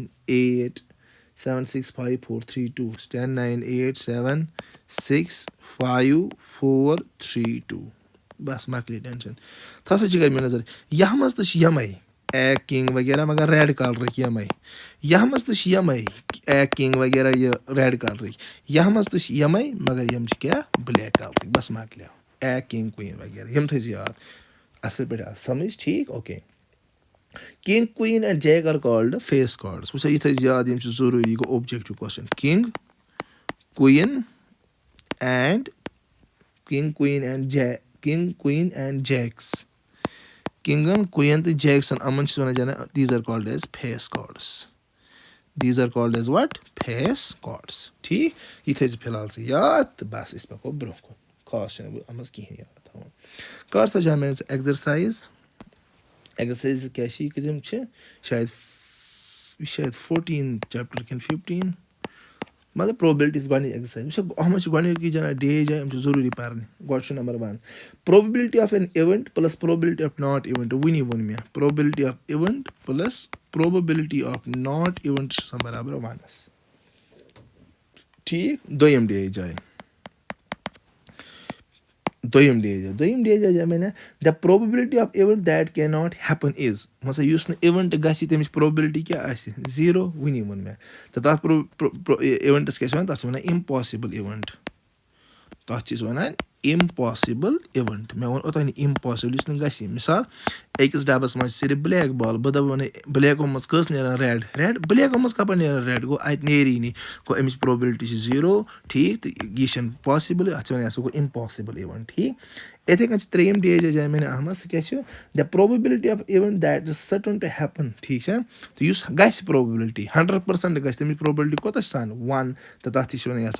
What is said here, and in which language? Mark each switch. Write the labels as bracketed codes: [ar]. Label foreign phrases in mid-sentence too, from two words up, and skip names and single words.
[ks] 8 7 6 5 4 3 2 10 9 8 7 6 5 4 3 2 بس مۄکلے ٹٮ۪نشن تھوڑا سا چھِ کٔرمٕژ نظر یَتھ منٛز تہِ چھِ یِمے ایک کِنٛگ وغیرہ مگر ریڈ کلرٕکۍ یِمے یَتھ منٛز تہِ چھِ یِمے ایک کِنٛگ وغیرہ یہِ ریڈ کلرٕکۍ یَتھ منٛز تہِ چھِ یِمے مگر یِم چھِ کیٛاہ بلیک کلرٕکۍ بس مۄکلیو ایک کِنٛگ کُیِن وغیرہ یِم تھٲیزِ یاد اَصٕل پٲٹھۍ آو سمجھ ٹھیٖک اوکے. [en] King, Queen and Jack are called face cards. [ks] وٕچھا یہِ تھٲیزِ یاد یِم چھِ ضروٗری گوٚو [en] objective question King, Queen and King, Queen and Jacks. [ks] Kingن Queen تہٕ Jackson یِمن چھِ وَنان جانا [en] these are called as face cards. These are called as what? Face cards. [ks] ٹھیٖک یہِ تھٲیزِ فِلحال ژٕ یاد تہٕ بس أسۍ پَکو برونٛہہ کُن خاص چھُنہٕ بہٕ اَتھ منٛز کِہینۍ یاد تھاوُن. کر سا جا مےٚ ایٚگزرسایز کیٛاہ چھِ یہِ کۭژم چھِ شاید یہِ چھِ شاید 14 چیپٹر کِنہٕ 15 مطلب پرٛوبلٹیٖز گۄڈنِچ ایٚگزرسایز وٕچھا اَتھ منٛز چھِ گۄڈنیُکُے جانا ڈے جاے یِم چھِ ضروٗری پَرنہِ گۄڈٕ چھُ نمبر 1 [en] probability of an event plus probability of not event [ks] وُنی ووٚن مےٚ [en] probability of event plus probability of not event [ks] چھِ آسان برابر 1 ٹھیٖک دوٚیِم ڈے جاے جاے مےٚ [en] the probability of event that can not happen is [ks] مان سا یُس نہٕ اِوینٹ گژھِ تَمِچ پرٛوبلٹی کیٛاہ آسہِ 0 وُنی ووٚن مےٚ تہٕ تَتھ اِوینٹس کیٛاہ چھِ وَنان تَتھ چھِ وَنان [en] impossible event [ks] تَتھ چھِ أسۍ وَنان [en] impossible event [ks] مےٚ ووٚن اوٚتانۍ اِمپاسِبٕل یُس نہٕ گژھِ مِثال أکِس ڈَبَس منٛز چھِ صرف [en] black ball [ks] بہٕ دَپہٕ وَنَے بلیکو منٛز کٔژ نیران ریڈ بلیکو منٛز کَپٲرۍ نیران ریڈ گوٚو اَتہِ نیری نہٕ گوٚو اَمِچ پرٛوبلٹی چھِ 0 ٹھیٖک تہٕ یہِ چھَنہٕ پاسِبٕلٕے اَتھ چھِ وَنان یہِ ہسا گوٚو [en] impossible event [ks] ٹھیٖک یِتھَے کٔنۍ چھِ ترٛیٚیِم ڈے جاے مےٚ اَتھ منٛز سُہ کیٛاہ چھُ [en] the probability of event that is certain to happen [ks] ٹھیٖک چھا تہٕ یُس گژھِ پرٛوبلٹی 100% گژھِ تَمِچ پرٛوبلٹی کوٗتاہ چھِ آسان 1 تہٕ تَتھ تہِ چھِ وَنان یہِ ہسا